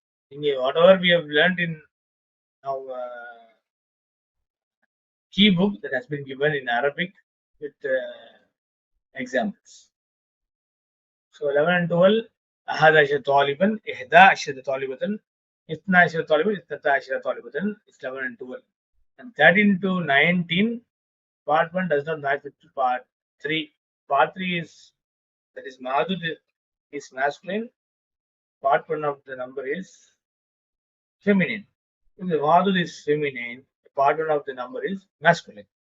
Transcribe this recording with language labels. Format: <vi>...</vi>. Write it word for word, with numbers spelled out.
<en>Inge, whatever we have learned in our uh, key book that has been given in Arabic with uh, examples. So eleven and twelve.</en> <ar>أحد عشر طالبا، إحدى عشرة طالبة، اثنا عشر طالبا، اثنتا عشرة طالبة.</ar> <en>It's eleven and twelve. And thirteen to nineteen, part one does not match with part three. Part three is, that is Madhud is masculine. Part one of the number is feminine. If the Madhud is feminine, the part one of the number is masculine.</en>